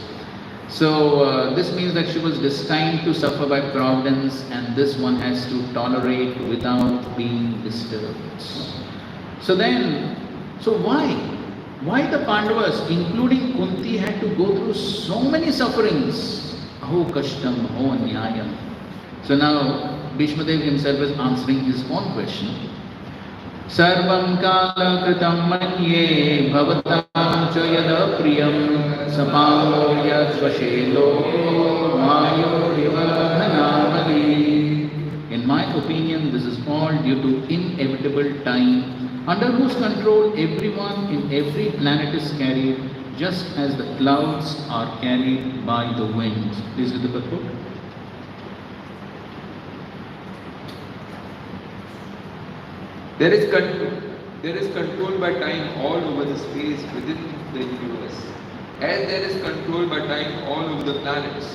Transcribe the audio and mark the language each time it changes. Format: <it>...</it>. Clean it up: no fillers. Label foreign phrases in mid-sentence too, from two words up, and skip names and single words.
<en>So this means that she was destined to suffer by providence, and this one has to tolerate without being disturbed. So then, why the Pandavas, including Kunti, had to go through so many sufferings?</en> <sa>Aho kashtam, aho anyayam.</sa> <en>So now Bhishma Dev himself is answering his own question.</en> <sa>Sarvam kala kritam manye bhavatam cha yada priyam sapalo yad svashe loko mayo vivadhanamali.</sa> <en>In my opinion, this is all due to inevitable time, under whose control everyone in every planet is carried, just as the clouds are carried by the wind. Please read the purport. There is control by time all over the space within the universe, as there is control by time all over the planets.</en>